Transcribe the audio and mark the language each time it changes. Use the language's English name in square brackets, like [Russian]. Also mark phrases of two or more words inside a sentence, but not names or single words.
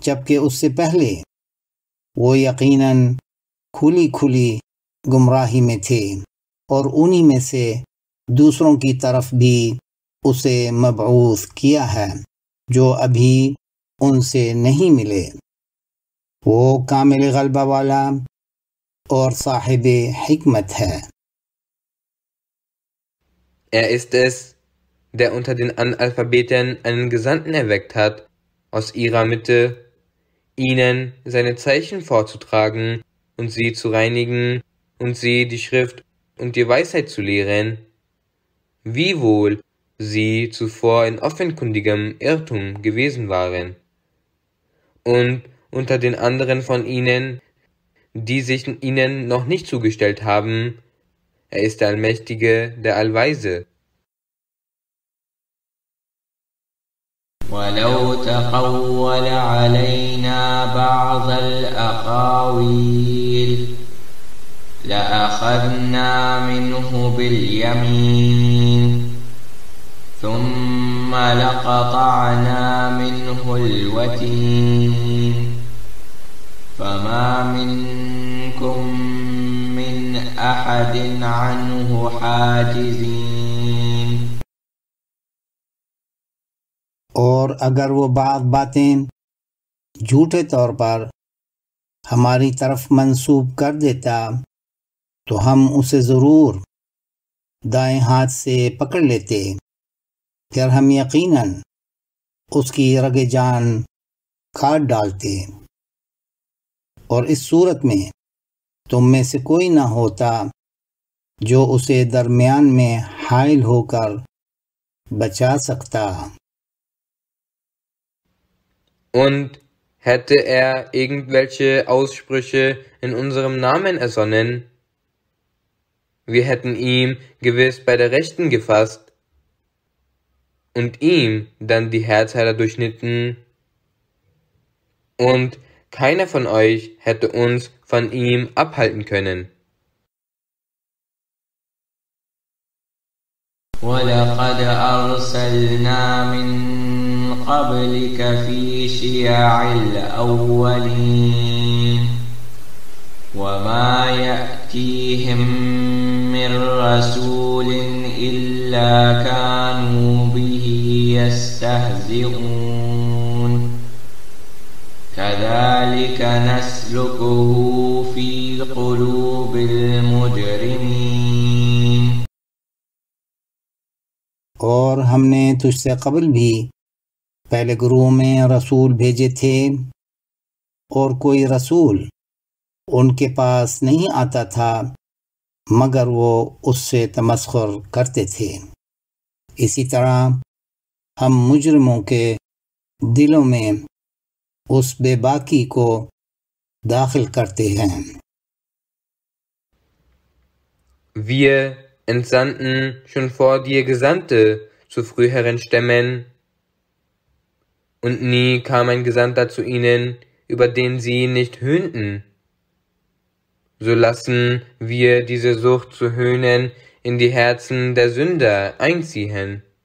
[Urdu] جبکہ اس سے پہلے وہ یقیناً کھلی کھلی گمراہی میں تھے اور انہی میں سے دوسروں کی طرف بھی اسے مبعوث کیا ہے جو ابھی ان سے نہیں ملے. وہ کامل غلبہ والا اور صاحب حکمت ہے. [German] ist es, der unter den Analphabeten einen Gesandten erweckt hat, aus ihrer Mitte, ihnen seine Zeichen vorzutragen und sie zu reinigen und sie die Schrift und die Weisheit zu lehren, wiewohl sie zuvor in offenkundigem Irrtum gewesen waren. Und unter den anderen von ihnen, die sich ihnen noch nicht zugestellt haben, er ist der Allmächtige, der Allweise. [Arabic] ولو تقول علينا بعض الأقاويل لأخذنا منه باليمين ثم لقطعنا منه الوتين فما منكم من أحد عنه حاجزين। [Urdu] اور اگر وہ باتیں جھوٹے طور پر ہماری طرف منسوب کر دیتا تو ہم اسے ضرور دائیں ہاتھ سے پکڑ لیتے، پھر ہم یقیناً اس کی رگِ جان کاٹ ڈالتے. اور اس صورت میں تم میں سے کوئی نہ ہوتا جو اسے درمیان میں حائل ہو کر بچا سکتا. [German] Und hätte er irgendwelche Aussprüche in unserem Namen ersonnen, wir hätten ihm gewiss bei der Rechten gefasst und ihm dann die Herzheiler durchschnitten, und keiner von euch hätte uns von ihm abhalten können. [Arabic] وَلَقَدْ أَرْسَلْنَا مِنْ قَبْلِكَ فِي شِيَعِ الْأَوَّلِينَ وَمَا يَأْتِيهِمْ مِنْ رَسُولٍ إِلَّا كَانُوا بِهِ يَسْتَهْزِئُونَ كَذَلِكَ نَسْلُكُهُ فِي قُلُوبِ الْمُجْرِمِينَ। [Urdu] اور ہم نے تجھ سے قبل بھی پہلے گروؤں میں رسول بھیجے تھے اور کوئی رسول ان کے پاس نہیں آتا تھا مگر وہ اس سے تمسخر کرتے تھے. اسی طرح ہم مجرموں کے دلوں میں اس بیباکی کو داخل کرتے ہیں. [German] Wir entsandten schon vor dir Gesandte zu früheren Stämmen, und nie kam ein Gesandter zu ihnen, über den sie nicht höhnten. So lassen wir diese Sucht zu höhnen in die Herzen der Sünder einziehen.